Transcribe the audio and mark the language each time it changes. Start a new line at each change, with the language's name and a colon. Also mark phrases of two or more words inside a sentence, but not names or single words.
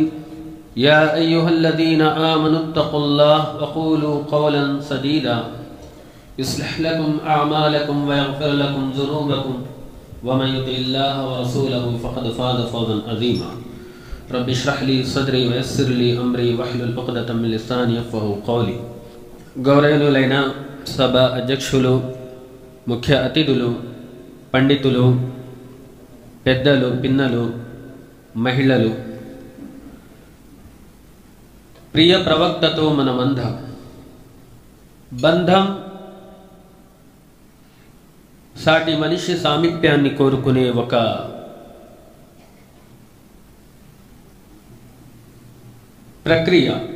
Arabic: يا أيها الذين آمنوا اتقوا الله وقولوا قولا سديدا يصلح لكم أعمالكم ويغفر لكم ذنوبكم ومن يطع الله ورسوله فقد فاز فوزا عظيما. رب اشرح لي صدري ويسر لي أمري واحلل عقدة من لساني يفقهوا قولي.
Telugu: గౌరవనీయులైన సభ అధ్యక్షులు, ముఖ్య అతిథులు, పండితులు, పెద్దలు, పిన్నలు, మహిళలు, ప్రియ ప్రవక్తతో మన బంధం సాటి మనిషి సామీప్యాన్ని కోరుకునే ఒక ప్రక్రియ.